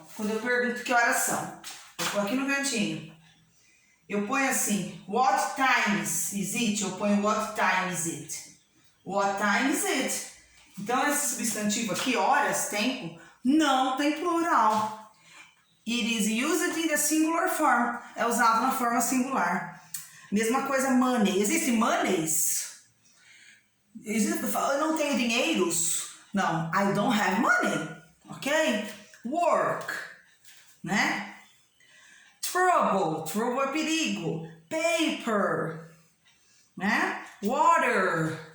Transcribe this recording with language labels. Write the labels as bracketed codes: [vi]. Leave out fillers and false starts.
[pt] Quando eu pergunto que horas são, eu vou aqui no cantinho. Eu ponho assim, [en] what time is it? [pt] Eu ponho [en] what time is it? What time is it? [pt] Então, esse substantivo aqui, horas, tempo, não tem plural. [en] It is used in the singular form. [pt] É usado na forma singular. Mesma coisa, money. Existe monies? Eu não tenho dinheiros? Não, [en] I don't have money, ok? Work, né? [pt] Trouble é perigo. Paper, né? Water.